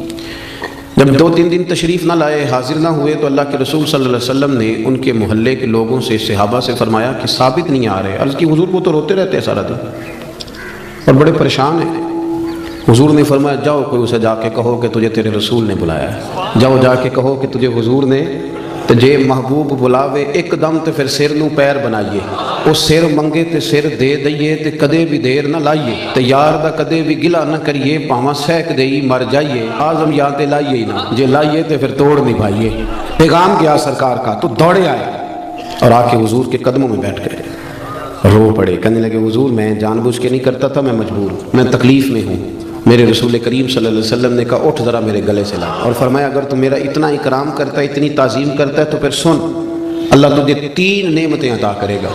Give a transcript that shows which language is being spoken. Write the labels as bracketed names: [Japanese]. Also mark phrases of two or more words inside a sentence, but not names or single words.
[Urdu] جب 2-3 دن تشریف نہ لائے، حاضر نہ ہوئے، تو اللہ کے رسول [Arabic] صلی اللہ علیہ وسلم [Urdu] نے ان کے محلے کے لوگوں سے، صحابہ سے فرمایا کہ ثابت نہیں آ رہے۔ عرض کی حضور وہ تو روتے رہتے ہیں سارا دن اور بڑے پریشان ہیں۔ حضور نے فرمایا جاؤ کوئی اسے جا کے کہو کہ تجھے تیرے رسول نے بلایا ہے، جاؤ جا کے کہو کہ تجھے حضور نے [Punjabi] تے جے محبوب بلاوے ایک دم تے پھر سر نو پیر بنائیے، او سر منگے تے سر دے دئیے تے کدے بھی دیر نہ لائیے، تے یار دا کدے بھی گلا نہ کریے، پاواں سہک دئی مر جائیے، آزم یاد لائیے ہی نہ، جے لائیے تے پھر توڑ نبھائیے۔ [Urdu] پیغام گیا سرکار کا تو دوڑے آئے اور آ کے حضور کے قدموں میں بیٹھ گئے، رو پڑے، کہنے لگے حضور میں جان بوجھ کے نہیں کرتا تھا، میں مجبور ہوں، میں تکلیف میں ہوں۔ میرے رسول کریم [Arabic] صلی اللہ علیہ وسلم [Urdu] نے کہا اٹھ ذرا میرے گلے سے لا، اور فرمایا اگر تو میرا اتنا اکرام کرتا ہے، اتنی تعظیم کرتا ہے تو پھر سن، اللہ تجھے 3 نعمتیں عطا کرے گا۔